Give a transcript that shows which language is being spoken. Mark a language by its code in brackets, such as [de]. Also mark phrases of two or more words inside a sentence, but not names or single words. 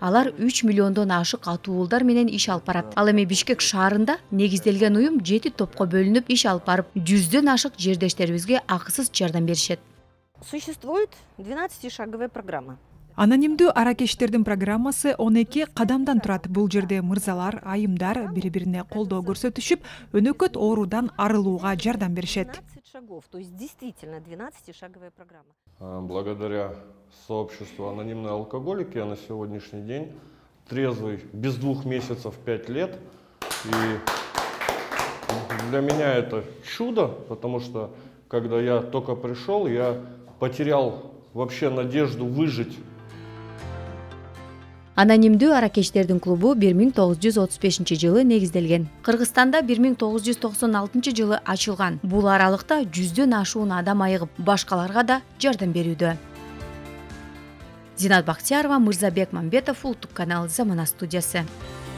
[ky] Алар 3 миллиондон ашык атуулдар менен иш алып барат. Ал эми Бишкек шаарында негизделген уюм 7 топко бөлүнүп иш алып барып, 100дөн ашык жердештерибизге акысыз жардам беришет. [ru] Существует 12-шаговая программа. [ky] Анонимдүү аракечтердин программасы 12 кадамдан турат. Бул жерде мырзалар, айымдар бири-бирине колдоо көрсөтүшүп, өнөкөт оорудан арылууга жардам беришет. [ru] 12 шагов, то есть действительно 12-шаговая программа. Благодаря сообществу анонимные алкоголики я на сегодняшний день трезвый, без 2 месяцев 5 лет. И для меня это чудо, потому что когда я только пришел, я потерял вообще надежду выжить. [ky] Анонимдүү аракечтердин клубу 1935 жылы негизделген. Кыргызстанда 1996 жылы ачылган. Бул аралыкта 100дөн ашуун адам айыгып, башкаларга да жардам берүүдө. Зинат Бактиярова, Мырзабек Мамбетов, Улуттук канал, Замана студиясы.